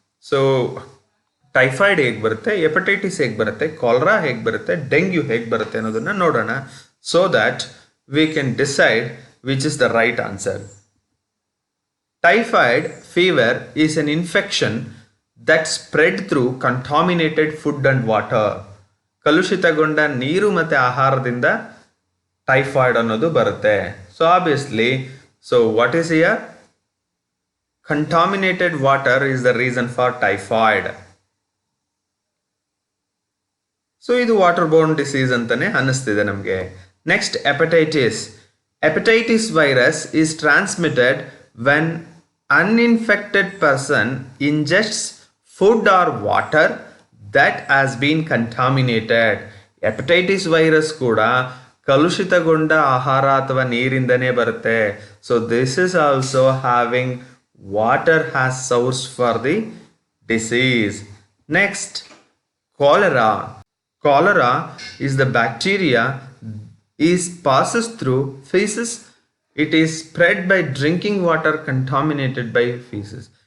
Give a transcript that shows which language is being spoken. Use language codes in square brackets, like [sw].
[kn] So typhoid ಹೇಗೆ ಬರುತ್ತೆ, hepatitis ಹೇಗೆ ಬರುತ್ತೆ, ಕಾಲರಾ ಹೇಗೆ ಬರುತ್ತೆ, ಡೆಂಗ್ಯೂ ಹೇಗೆ ಬರುತ್ತೆ ಅನ್ನೋದನ್ನು ನೋಡೋಣ. [en] So that we can decide which is the right answer. Typhoid fever is an infection that spread through contaminated food and water. [kn] ಕಲುಷಿತಗೊಂಡ ನೀರು ಮತ್ತು ಆಹಾರದಿಂದ ಟೈಫಾಯ್ಡ್ ಅನ್ನೋದು ಬರುತ್ತೆ. [en] So obviously, so what is here? Contaminated water is the reason for typhoid. [kn] So ಇದು water born disease ಅಂತಾನೆ ಅನ್ನಿಸ್ತಿದೆ ನಮಗೆ. [en] Next, hepatitis. Hepatitis virus is transmitted when uninfected person ingests food or water that has been contaminated. [kn] Hepatitis virus ಕೂಡ ಕಲುಷಿತಗೊಂಡ ಆಹಾರ ಅಥವಾ ನೀರಿಂದನೇ ಬರುತ್ತೆ. [en] So this is also having water has source for the disease. Next, cholera. Cholera is the bacteria is passes through feces. It is spread by drinking water contaminated by feces.